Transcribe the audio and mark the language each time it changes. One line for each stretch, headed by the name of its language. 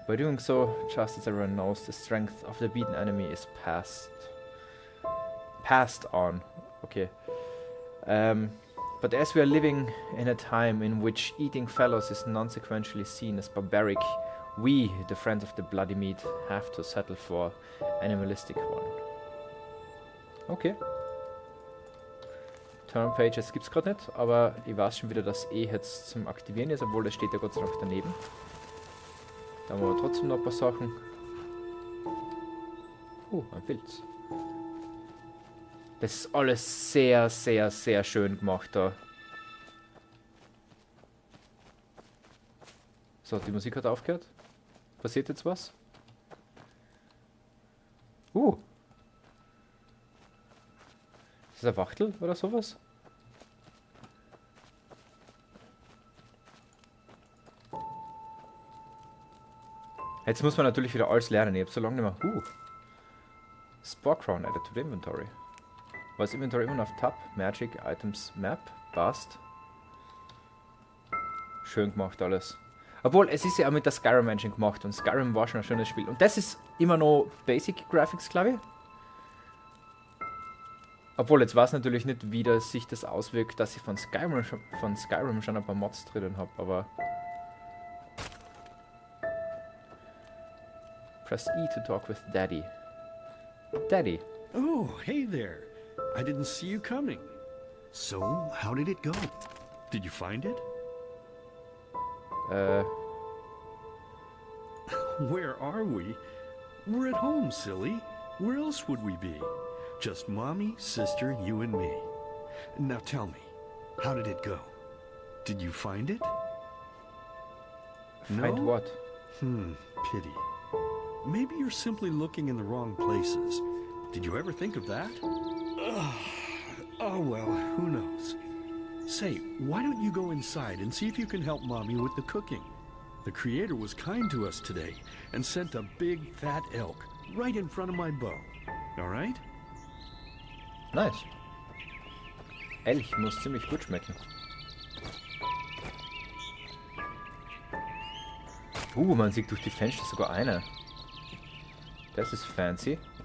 English: By doing so, just as everyone knows, the strength of the beaten enemy is passed on. Okay. But as we are living in a time in which eating fellows is non-sequentially seen as barbaric, we, the friends of the bloody meat, have to settle for animalistic one. Okay.
German: Turn-Pages gibt's gerade nicht, aber ich weiß schon wieder, dass jetzt zum Aktivieren ist, obwohl das steht ja Gott sei Dank daneben. Da haben wir aber trotzdem noch ein paar Sachen. Ein Pilz. Das ist alles sehr, sehr, sehr schön gemacht da. So, die Musik hat aufgehört. Passiert jetzt was? Ist das ein Wachtel oder sowas? Jetzt muss man natürlich wieder alles lernen. Ich habe so lange nicht mehr...
English: Spore Crown added to the inventory.
German: War das Inventory immer noch auf Tab? Magic, Items, Map, Bast. Schön gemacht alles. Obwohl, es ist ja auch mit der Skyrim Engine gemacht und Skyrim war schon ein schönes Spiel. Und das ist immer noch Basic Graphics, glaube ich. Obwohl, jetzt weiß natürlich nicht, wie sich das auswirkt, dass ich von Skyrim schon ein paar Mods drinnen habe, aber...
English: Press E to talk with Daddy. Daddy. Oh, hey there. I didn't see you coming. So, how did it go? Did you find it? Where are we? We're at home, silly. Where else would we be? Just Mommy, sister, you and me. Now tell me, how did it go? Did you find it? Find No? what? Pity. Maybe you're simply looking in the wrong places. Did you ever think of that? Oh well, who knows? Say, why don't you go inside and see if you can help Mommy with the cooking? The Creator was kind to us today and sent a big fat elk right in front of my bow. All right? Nice.
German: Elch muss ziemlich gut schmecken. Man sieht durch die Fenster sogar eine. Das ist fancy.